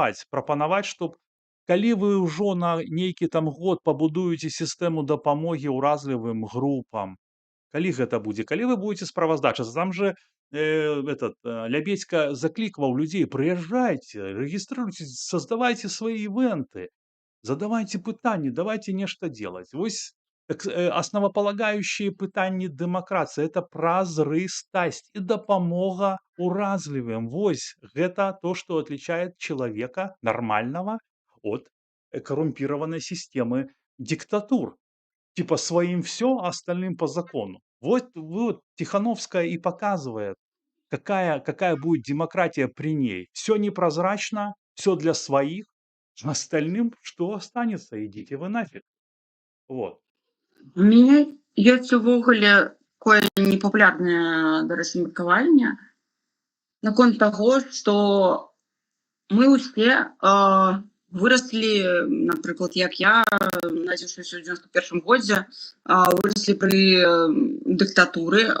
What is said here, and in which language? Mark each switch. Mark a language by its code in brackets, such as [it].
[be] прапанаваць, чтоб калі вы ўжо на нейкі там год пабудуеце сістэму дапамогі ўразлівым групам, калі гэта будзе, калі вы будете справаздачацца, там же Лябедзька заклікваў людзей, прыязджайце, рэгіструйце, [ru] создавайте свои ивенты, [be] задавайте пытанні, давайте нешта делать. Вось основополагающие пытанні дэмакратыі это празрыстасць і дапамога уразлівым. Вось гэта [ru] то, что отличает человека нормального от коррумпированной системы диктатур. Типа своим все, а остальным по закону. Вот Тихановская и показывает, какая будет демократия при ней. Все непрозрачно, все для своих, а остальным что останется? Идите вы нафиг. Вот. [be] У мяне ёсць увогуле такое непапулярнае, дарэчы, меркаванне наконт таго, што мы ўсе выраслі, напрыклад, як я, нарадзіўшыся ў 91 годзе, выраслі пры дыктатуры.